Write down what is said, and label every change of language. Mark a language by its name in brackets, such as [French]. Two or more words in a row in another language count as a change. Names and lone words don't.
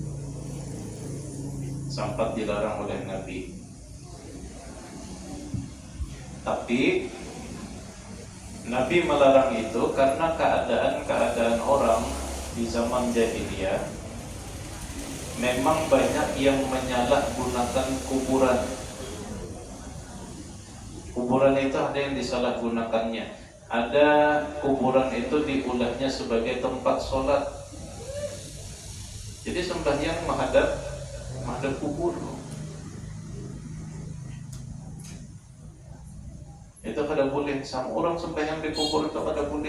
[Banjar] Tapi Nabi melarang itu karena keadaan orang di zaman jahiliyah memang banyak yang menyalahgunakan kuburan. Kuburan itu ada yang disalahgunakannya. Ada kuburan itu diulahnya sebagai tempat sholat. Jadi sembahyang menghadap kubur. Itu kada boleh. Sama orang sembahyang di kubur itu kada boleh.